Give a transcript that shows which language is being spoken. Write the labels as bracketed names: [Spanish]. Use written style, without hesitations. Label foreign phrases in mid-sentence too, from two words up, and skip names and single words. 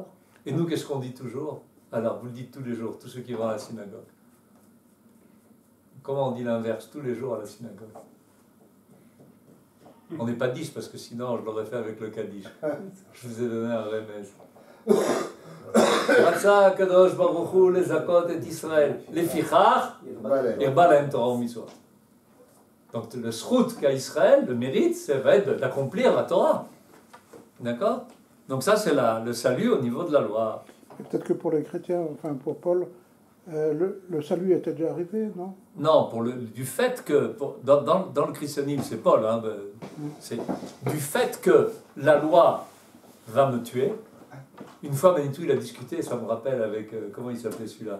[French] Et nous, qu'est-ce qu'on dit toujours? Alors, vous le dites tous les jours, tous ceux qui vont à la synagogue. Comment on dit l'inverse tous les jours à la synagogue? On n'est pas 10 parce que sinon je l'aurais fait avec le Kaddish. Je vous ai donné un remède. [Hebrew] רצה הקדוש ברוך הוא לזכות את ישראל. לפיכך הרבה להם תורה ומצוות. [French] Donc le srout qu'a Israël, le mérite, ça va être d'accomplir la Torah. D'accord? Donc ça c'est le salut au niveau de la loi. Peut-être que pour les chrétiens, enfin pour Paul, le salut était déjà arrivé, non? Non, du fait que, dans le christianisme, c'est Paul, c'est du fait que la loi va me tuer, Une fois, Manitou, il a discuté, ça me rappelle, avec, comment il s'appelait celui-là?